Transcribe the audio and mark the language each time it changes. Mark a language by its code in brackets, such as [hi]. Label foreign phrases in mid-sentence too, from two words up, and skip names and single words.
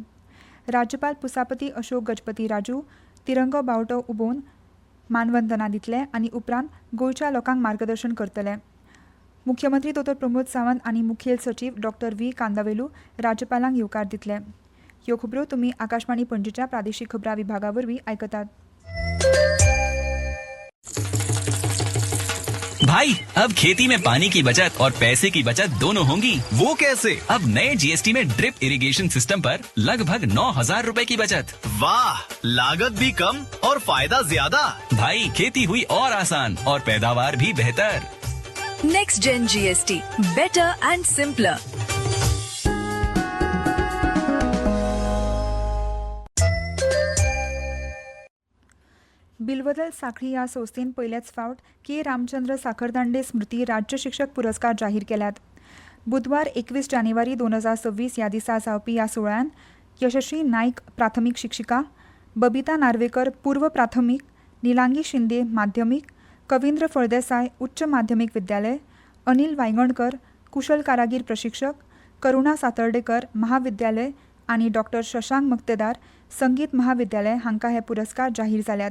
[kok] राज्यपाल पुसापती अशोक गजपती राजू तिरंगो बावटो उबोवन मानवंदना दितले आनी उपरांत गोंयच्या लोकांक मार्गदर्शन करतले. मुख्यमंत्री दोतोर प्रमोद सावंत आनी मुखेल सचिव डॉ. V. कांदावेलू राज्यपालांक येवकार दितले. ह्यो खबरो तुम्ही आकाशवाणी पणजीच्या प्रादेशीक खबरां विभागा वरवीं आयकतात. [hi] भाई अब खेती में पानी की बचत और पैसे की बचत दोनों होंगी. वो कैसे? अब नए जीएसटी में [en] drip irrigation system [hi] पर लगभग 9,000 रुपए की बचत. वाह, लागत भी कम और फायदा ज्यादा. भाई खेती हुई और आसान और पैदावार भी बेहतर. [en] Next Gen GST, better and simpler. [kok] बिलवदल साखळी ह्या संस्थेन पयलेच फावट के. रामचंद्र साखरदांडे स्मृती राज्य शिक्षक पुरस्कार जाहीर केल्यात. बुधवार 21 जानेवारी 2026 ह्या दिसा जावपी ह्या सुवाळ्यान यशस्वी नाईक प्राथमीक शिक्षिका, बबिता नार्वेकर पूर्व प्राथमीक, निलांगी शिंदे माध्यमिक, कविंद्र फळदेसाय उच्च माध्यमिक विद्यालय, अनिल वांयगणकर कुशल कारागीर प्रशिक्षक, करुणा सातर्डेकर महाविद्यालय आणि डॉक्टर शशांक मक्तेदार संगीत महाविद्यालय हांकां हे पुरस्कार जाहीर जाल्यात.